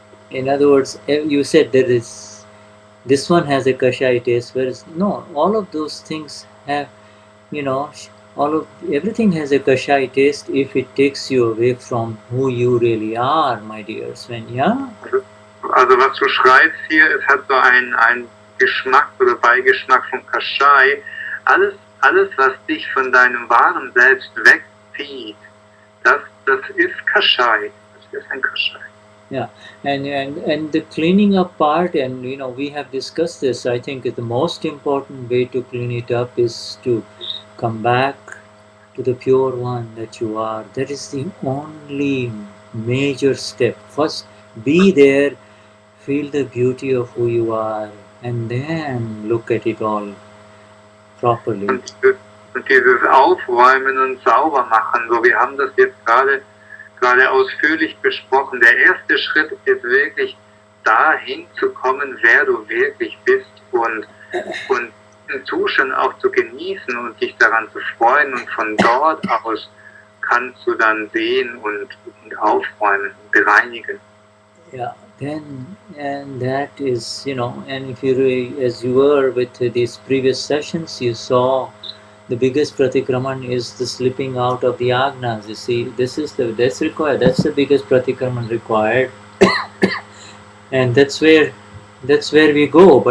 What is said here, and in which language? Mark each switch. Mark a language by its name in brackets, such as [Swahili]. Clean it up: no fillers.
[English] In other words, you said there is this one has a kashai taste, whereas no, all of those things have, everything has a kashai taste if it takes you away from who you really are, my dear Swenja. [German] Also was du schreibst hier, es hat so einen Geschmack oder Beigeschmack von Kashai. Alles, was dich von deinem wahren Selbst wegzieht, das ist Kashai. Das ist ein Kashai. [English] Yeah, and the cleaning up part, and we have discussed this. I think the most important way to clean it up is to come back to the pure one that you are. That is the only major step. First, be there, feel the beauty of who you are, and then look at it all properly. [German] Und dieses Aufräumen und Saubermachen, so wir haben das jetzt gerade ausführlich besprochen. Der erste Schritt ist wirklich dahin zu kommen, wer du wirklich bist und den Zustand auch zu genießen und dich daran zu freuen, und von dort aus kannst du dann sehen und aufräumen und bereinigen. [English] Yeah, and that is, and if you really, as you were with these previous sessions, you saw the biggest pratikraman is the slipping out of the Agnas. You see, that's required. That's the biggest pratikraman required, and that's where we go.